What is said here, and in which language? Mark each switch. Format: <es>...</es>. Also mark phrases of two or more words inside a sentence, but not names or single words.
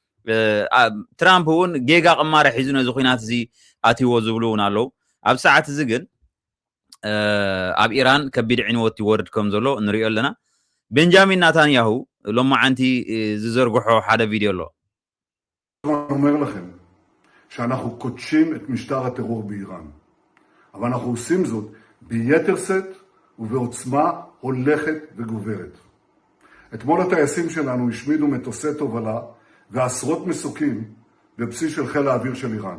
<ti>ትራምፕ እውን ጌጋ ቅማረ ሒዙ ነዚ ኩናት እዚ ኣትይዎ ዝብሉ እውን ኣለዉ ኣብ ሰዓት እዚ ግን ኣብ ኢራን ከቢድ ዕንወት ይወርድ ከም ዘሎ ንሪኦ ኣለና ቤንጃሚን ናታንያሁ ሎማዓንቲ ዝዘርግሖ ሓደ ቪድዮ ኣሎ</ti> <he>אומר לכם שאנחנו קודשים את משטר הטרור באיראן אבל אנחנו עושים זאת ביתר שאת ובעוצמה הולכת וגוברת. אתמול הטייסים שלנו השמידו מטוסי תובלה ועשרות מסוקים בבסיס של חיל האוויר של איראן.</he>